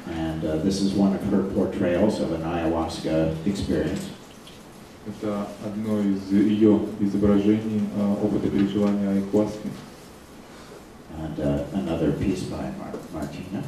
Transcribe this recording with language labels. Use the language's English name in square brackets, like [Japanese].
[English] And this is one of her portrayals of an ayahuasca experience. [Russian] Это одно из ее изображений опыта переживания айхуаски. [English] And another piece by Martina.